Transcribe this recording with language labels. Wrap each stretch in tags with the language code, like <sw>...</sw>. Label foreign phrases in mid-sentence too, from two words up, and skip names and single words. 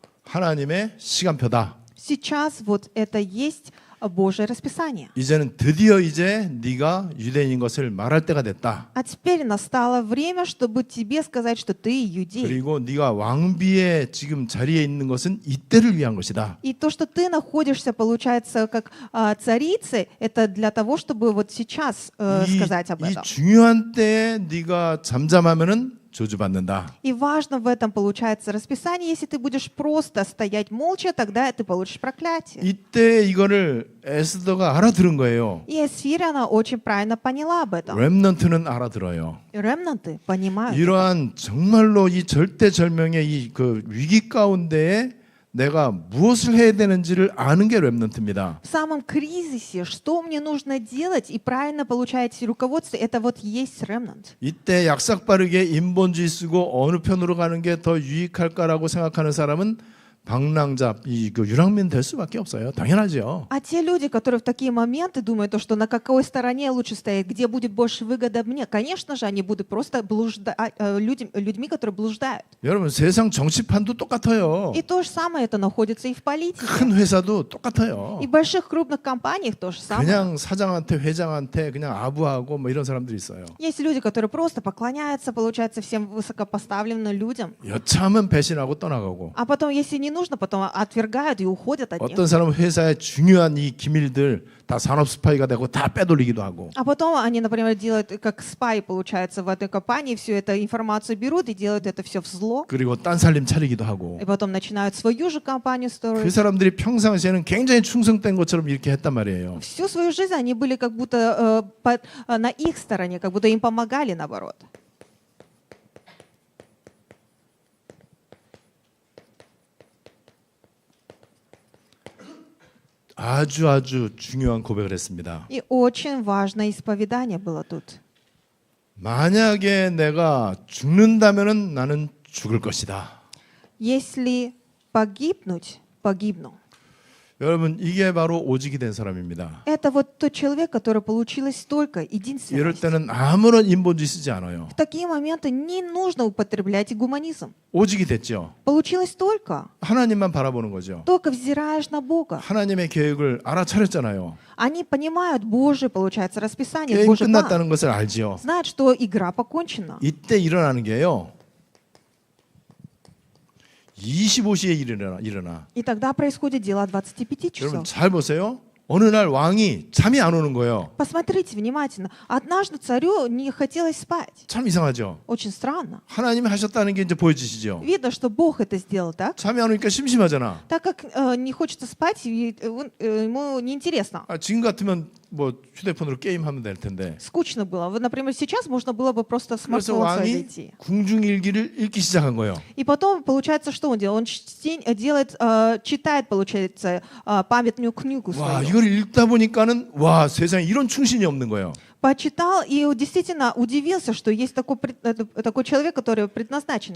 <ko>하나님의 시간표다.</ko> <ru>Сейчас вот это есть Божье расписание.</ru> <ko>이제는 드디어 이제 네가 유대인인 것을 말할 때가 됐다.</ko> <ru>А теперь настало время, чтобы тебе сказать, что ты иудей.</ru> <ko>그리고 네가 왕비의 지금 자리에 있는 것은 이때를 위한 것이다.</ko> <ru>И то, что ты находишься, получается, как царицей, это для того, чтобы вот сейчас сказать об</ru> <ko>이</ko> <ru>этом.</ru> <ko>중요한 때에 네가 잠잠하면은 저주받는다.</ko> <ru>И важно в этом, получается, расписание. Если ты будешь просто стоять молча, тогда ты получишь проклятие.</ru> <ko>이때 이거를 에스더가 알아들은 거예요.</ko> <ru>И Эсфирь, она очень правильно поняла об этом.</ru> <ko>렘넌트는 알아들어요.</ko> <ru>Ремнанты понимают.</ru> <ko>이러한 정말로 이 절대절명의 이 그 위기 가운데에 내가 무엇을 해야 되는지를 아는 게 렘넌트입니다.</ko> <ru>В самом кризисе, что мне нужно делать, и правильно получаете руководство, это вот есть ремнант.</ru> <ko>이때 약삭빠르게 인본주의 쓰고 어느 편으로 가는 게 더 유익할까라고 생각하는 사람은 방랑자, 그 유랑민 될 수밖에 없어요. 당연하죠.</ko> <ru>А те люди, которые в такие моменты думают, то, что на какой стороне лучше стоять, где будет больше выгода мне, конечно же, они будут просто людьми, которые блуждают.</ru> <ko>여러분 세상 정치판도 똑같아요.</ko> <ru>И то же самое это находится и в политике.</ru> <ko>큰 회사도 똑같아요.</ko> <ru>И в больших крупных компаниях то же самое.</ru> <ko>그냥 사장한테 회장한테 그냥 아부하고 뭐 이런 사람들이 있어요.</ko> <ru>Есть люди, которые просто поклоняются, получается, всем высокопоставленным людям.</ru> <ko>여차하면 배신하고 떠나가고.</ko> <ru>А потом, если не нужно, потом отвергают и уходят от них.</ru> <ko>어떤 사람은 회사의 중요한 이 기밀들 다 산업 스파이가 되고 다 빼돌리기도 하고.</ko> <ru>А потом они, например, делают как спай, получается, в этой компании, всю эту информацию берут и делают это все в зло.</ru> <ko>그리고 딴살림 차리기도 하고.</ko> <ru>И потом начинают свою же компанию</ru> <ko>그</ko> <ru>строить.</ru> <ko>사람들이 평상시에는 굉장히 충성된 것처럼 이렇게 했단 말이에요.</ko> <ru>Всю свою жизнь они были как будто на их стороне, как будто им помогали наоборот.</ru> <ko>아주 중요한 고백을 했습니다.</ko> <ru>И очень важное исповедание было тут.</ru> <ko>만약에 내가 죽는다면은 나는 죽을 것이다.</ko> <ru>Если погибнуть, погибну.</ru> <ko>여러분 이게 바로 오직이 된 사람입니다.</ko> <ru>Это вот тот человек, который получилось только</ru> <ko>이럴</ko> <ru>единственность.</ru> <ko>때는 아무런 인본주의 쓰지 않아요.</ko> <ru>В такие моменты не нужно употреблять гуманизм.</ru> <ko>오직이 됐죠.</ko> <ru>Получилось только.</ru> <ko>하나님만 바라보는 거죠.</ko> <ru>Только взираешь на Бога.</ru> <ko>하나님의 계획을 알아차렸잖아요.</ko> <ru>Они понимают Божие, получается, расписание,</ru> <ko>게임</ko> <ru>Божий план.</ru> <ko>끝났다는 것을 알지요.</ko> <ru>Знают, что игра покончена.</ru> <ko>이때 일어나는 게요. 25시에 일어나.</ko> <ru>И тогда происходит дело 25</ru> <ko>여러분</ko> <ru>часов.</ru> <ko>잘 보세요. 어느 날 왕이 잠이 안 오는 거예요.</ko> <ru>Посмотрите внимательно. Однажды царю не хотелось спать.</ru> <ko>참 이상하죠.</ko> <ru>Очень странно.</ru> <ko>하나님이 하셨다는 게 이제 보여지시죠.</ko> <ru>Видно, что Бог это сделал, так?</ru> <ko>잠이 안 오니까 심심하잖아.</ko> <ru>Так как не хочется спать, ему неинтересно.</ru> <ko>지금 같으면 뭐 휴대폰으로 게임하면 될 텐데.</ko> <ru>Скучно было. Вот, например, сейчас можно было бы просто</ru> <ko>그래서</ko> <ru>смартфон свой</ru> <ko>왕이</ko> <ru>зайти.</ru> <ko>궁중일기를 읽기 시작한 거예요.</ko> <ru>И потом, получается, что он делает? Он читает, получается, памятную книгу</ru> <ko>와,</ko> <ru>свою.</ru> <ko>이걸 읽다 보니까는 와, 세상에 이런 충신이 없는 거예요.</ko> <ru>Почитал и действительно удивился, что есть такой человек, который предназначенный.</ru>